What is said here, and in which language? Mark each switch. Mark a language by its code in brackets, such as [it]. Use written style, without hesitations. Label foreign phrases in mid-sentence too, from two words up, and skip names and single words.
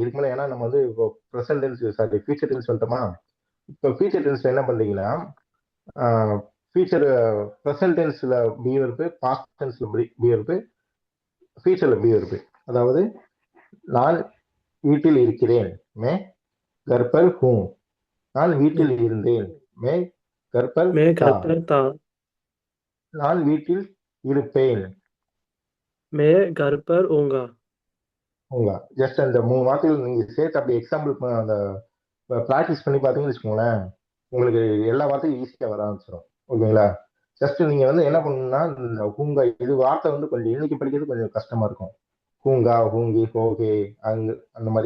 [ta] இதுக்கு மேல ஏன்னா நம்ம வந்து இப்போ [en] present tense sorry future tense [ta] சொல்லிட்டோமா? இப்போ [en] future tenseல [ta] என்ன பண்றீங்கன்னா, [en] future present tenseல [ta] பி வருது, [en] past tenseல [ta] பி வருது, ஃபியூச்சர்ல பி வருது. அதாவது நான் வீட்டில் இருக்கிறேன், [hi] मैं घर पर हूँ. [ta] நான் வீட்டில் இருந்தேன், [hi] मैं घर पर मैं था. घर पर था. [ta] நான் வீட்டில் இருப்பேன், [hi] मैं घर पर होऊंगा. [ta] உங்க ஜஸ்ட் அந்த 3 வார்த்தைகள் நீங்க சேர்த்து அப்படி எக்ஸாம்பிள் அந்த ப்ராக்டிஸ் பண்ணி பார்த்தீங்கன்னு வச்சுக்கோங்களேன், உங்களுக்கு எல்லா வார்த்தையும் ஈஸியா வர ஆரம்பிச்சிடும். ஓகேங்களா? ஜஸ்ட் நீங்க வந்து என்ன பண்ணணும்னா, இந்த ஹூங்கா இது வார்த்தை வந்து கொஞ்சம் இன்னைக்கு படிக்கிறது கொஞ்சம் கஷ்டமா இருக்கும். [hi] हूँगा, हूँगी, होंगे, [ta] அங்கு அந்த மாதிரி.